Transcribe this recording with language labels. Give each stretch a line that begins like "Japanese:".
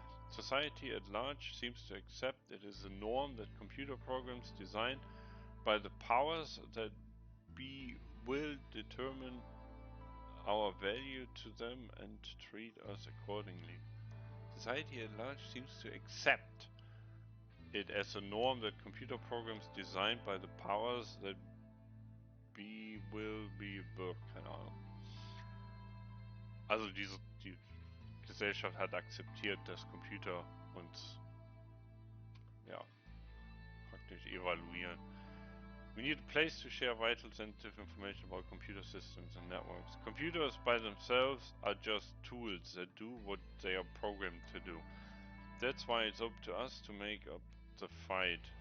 English: Society at large seems to accept it is a norm that computer programs designed by the powers that be will determine our value to them and treat us accordingly. Society at large seems to accept it as a norm that computer programs designed by the powers that be will be
German: keine Ahnung. Also die Gesellschaft hat akzeptiert, dass Computer uns praktisch evaluieren.
English: We need a place to share vital sensitive information about computer systems and networks. Computers by themselves are just tools that do what they are programmed to do. That's why it's up to us to take up the fight.